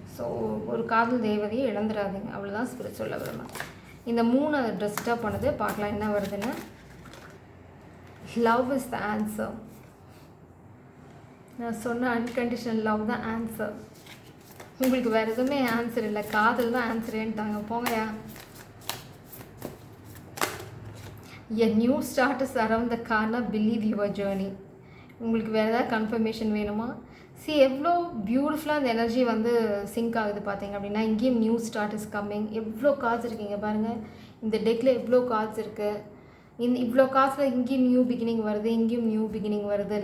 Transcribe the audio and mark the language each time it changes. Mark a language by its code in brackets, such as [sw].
[ta] So ஒரு காதல் தேவதையை இழந்துடாதீங்க, அவ்வளோதான் ஸ்பிரிட் சொல்ல விரும்புகிறேன். இந்த 3 அதை டிஸ்டர்ப் பண்ணுது. பார்க்கலாம் என்ன வருதுன்னு. [en] Love is the answer. [ta] நான் சொன்ன அன்கண்டிஷனல் லவ் தான் ஆன்சர். உங்களுக்கு வேறு எதுவுமே ஆன்சர் இல்லை, காதல் தான் ஆன்சரேன்ட்டாங்க. போங்கயா. [en] A new start is around the corner, believe your journey. [ta] உங்களுக்கு வேறு ஏதாவது கன்ஃபர்மேஷன் வேணுமா? எவ்வளோ பியூட்டிஃபுல்லாக அந்த எனர்ஜி வந்து சிங்க் ஆகுது பார்த்தீங்க அப்படின்னா. இங்கேயும் [en] New start is coming. [ta] எவ்வளோ கார்ட்ஸ் இருக்கீங்க பாருங்கள். இந்த டெக்கில் எவ்வளோ கார்ட்ஸ் இருக்குது. இவ்வளோ கார்ட்ஸில் இங்கேயும் நியூ பிகினிங் வருது, இங்கேயும் நியூ பிகினிங் வருது.